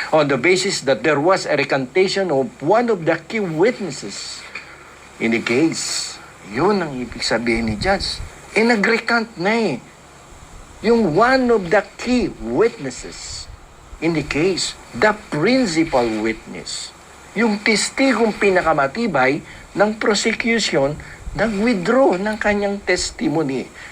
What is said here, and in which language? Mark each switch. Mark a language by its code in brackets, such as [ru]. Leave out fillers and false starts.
[en] On the basis that there was a recantation of one of the key witnesses in the case. [tl] Yun ang ibig sabihin ni Judge. Nag-recant na yung [en] one of the key witnesses in the case, the principal witness. [tl] Yung testigong pinakamatibay ng prosecution nag-withdraw ng kanyang testimony.